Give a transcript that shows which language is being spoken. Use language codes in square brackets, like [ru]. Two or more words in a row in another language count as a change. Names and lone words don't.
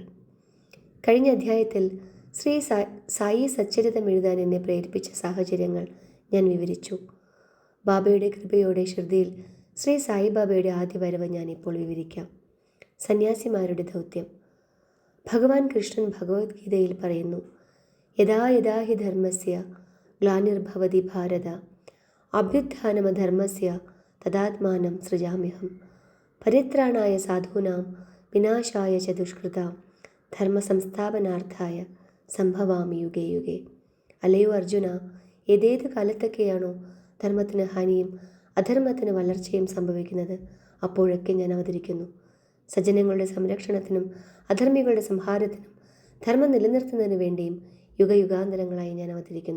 [ml] കഴിഞ്ഞ അധ്യായത്തിൽ ശ്രീ സായി സച്ചരിതം എഴുതാൻ എന്നെ പ്രേരിപ്പിച്ച സാഹചര്യങ്ങൾ ഞാൻ വിവരിച്ചു. ബാബയുടെ കൃപയോടെ ഷിർദിയിൽ ശ്രീ സായിബാബയുടെ ആദ്യ വരവ് ഞാനിപ്പോൾ വിവരിക്കാം. സന്യാസിമാരുടെ ദൗത്യം. ഭഗവാൻ കൃഷ്ണൻ ഭഗവത്ഗീതയിൽ പറയുന്നു, [sa] യഥാ യഥാ ഹി ധർമ്മസ്യ ഗ്ലാനിർഭവതി ഭാരത അഭ്യുത്ഥാനമധർമ്മസ്യ തദാത്മാനം സൃജാമ്യഹം പരിത്രാണായ സാധൂനാം വിനാശായ ച ദുഷ്കൃതാം ധർമ്മസംസ്ഥാപനാർത്ഥായ സംഭവാമി യുഗേ യുഗേ. [ml] അല്ലയോ അർജുന, ഏതേത് കാലത്തൊക്കെയാണോ ധർമ്മത്തിന് ഹാനിയും അധർമ്മത്തിന് വളർച്ചയും സംഭവിക്കുന്നത്, അപ്പോഴൊക്കെ ഞാൻ അവതരിക്കുന്നു. സജ്ജനങ്ങളുടെ സംരക്ഷണത്തിനും അധർമ്മികളുടെ സംഹാരത്തിനും ധർമ്മം നിലനിർത്തുന്നതിനു വേണ്ടിയും യുഗയുഗാന്തരങ്ങളായി ഞാൻ അവതരിക്കുന്നു.